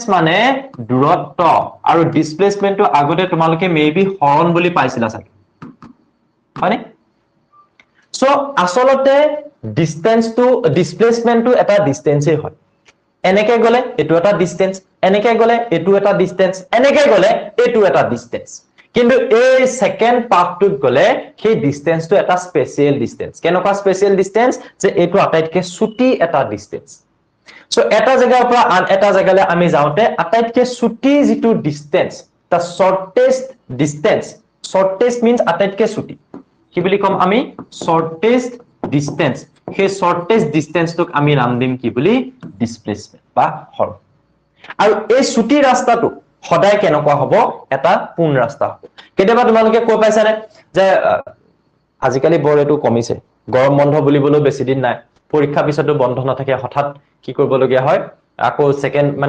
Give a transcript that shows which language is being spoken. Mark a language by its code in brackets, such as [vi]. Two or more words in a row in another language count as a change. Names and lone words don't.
[as] মানে দূৰত্ব আৰু ডিসপ্লেসমেন্টটো আগতে তোমালোকে মেবি হৰণ বুলি পাইছিলা চাগে হয়নে সো আসলতে ডিসপ্লেসমেন্টটো এটা ডিসটেন্সে হয় এনেকে গলে এটো এটা ডিসটেন্স এনেকে গলে এটো এটা ডিসটেন্স এনেকে গলে এটো এটা ডিসটেন্স কিন্তু এই সেকেন্ড পাথটোত গলে সেই ডিসটেন্সটো এটা [en] special distance [as] কেনেকুৱা [en] special distance [as] যে এইটো আটাইতকৈ ছুটি এটা ডিসটেন্স সো এটা জায়গাৰ পৰা আন এটা জায়গালৈ আমি যাওঁতে আটাইতকৈ ছুটি যেটো ডিসটেন্স the [en] shortest means [as] আটাইতকৈ ছুটি কি বুলি কম আমি [en] shortest distance [as] সেই [en] shortest distance [as] তোক আমি নাম দিম কি বুলি displacement বা হৰ আৰু এই ছুটি ৰাস্তাটো সদায় কেনেকুৱা হ'ব এটা পোন ৰাস্তা হ'ব কেতিয়াবা তোমালোকে কৈ পাইছানে যে আজিকালি বৰ এটো কমিছে গৰম বন্ধ বুলিবলৈ বেছি দিন নাই পৰীক্ষা পিছতো বন্ধ নাথাকে হঠাৎ কি কৰিবলগীয়া হয় আকৌ সেকেন্ড মানে